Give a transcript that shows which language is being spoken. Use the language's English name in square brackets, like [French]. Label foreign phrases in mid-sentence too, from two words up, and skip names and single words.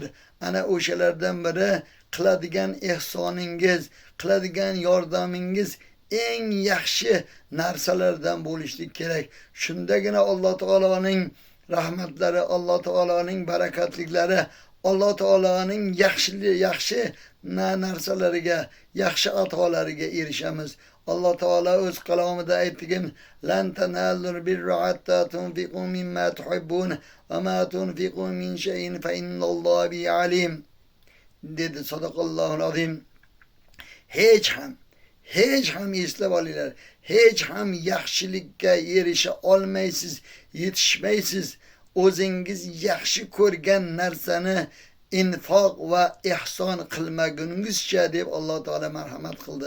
[Uzbek] Ana o'shalardan biri qiladigan ihsoningiz, qiladigan yordamingiz eng yaxshi narsalardan bo'lishlik kerak. Shundagina Alloh taoloning rahmatlari, Alloh taoloning barakatliklari, Alloh taoloning yaxshi narsalariga, yaxshi atolariga erishamiz. Alloh taolo o'z kalomida aytgan: [Arabic] "لن تنالوا البر حتى تنفقوا مما تحبون وما تنفقوا من شيء فإن الله بعليم." [Uzbek] dedi. [Arabic] صدق الله العظيم. [Uzbek] Hech ham eslab olinglar. Hech ham yaxshilikka erisha olmaysiz, yetishmaysiz. O'zingiz yaxshi ko'rgan narsani infoq va ihson qilmaguningizcha deb Alloh taolo marhamat qildi.